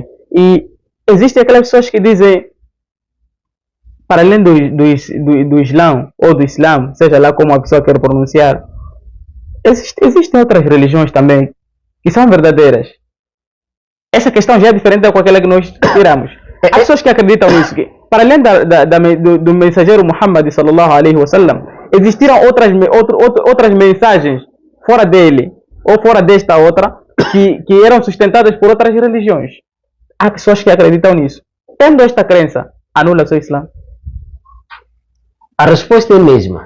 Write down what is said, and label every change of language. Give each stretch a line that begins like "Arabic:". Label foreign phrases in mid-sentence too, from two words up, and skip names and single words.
Portuguese: E existem aquelas pessoas que dizem, para além do Islã, ou do Islã, seja lá como a pessoa quer pronunciar, existem outras religiões também, que são verdadeiras. Essa questão já é diferente com aquela que nós tiramos. Há pessoas que acreditam nisso, que para além do mensageiro Muhammad
Arabic: صلى الله عليه وسلم,
Portuguese: existiram outras mensagens fora dele, ou fora desta outra, que eram sustentadas por outras religiões. Há pessoas que acreditam nisso. Tendo esta crença, anula o seu Islã? A resposta é a mesma.